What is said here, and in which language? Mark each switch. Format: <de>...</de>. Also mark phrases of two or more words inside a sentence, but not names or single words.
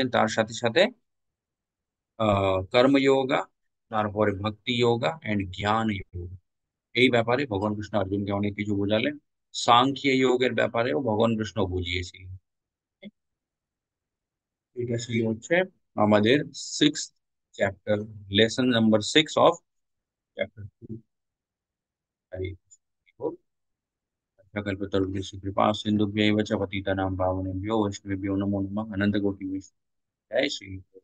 <bn>তার সাথে সাথে কর্মযোগা, তারপরে ভক্তি যোগা এন্ড জ্ঞান যোগা, এই ব্যাপারে ভগবান কৃষ্ণ অর্জুনকে অনেক কিছু বোঝালেন। সাংখ্য যোগের ব্যাপারেও ভগবান কৃষ্ণ বুঝিয়েছিলেন। এটা ছিল হচ্ছে আমাদের 6th চ্যাপ্টার,</bn> <en>lesson number 6 of chapter 2.</en> <sa>सकलपतरुभ्यश्च कृपा सिन्धुभ्यैव च पतितानां पावनेभ्यो वैष्णवेभ्यो नमो नमः। अनंत कोटि जय श्री</sa>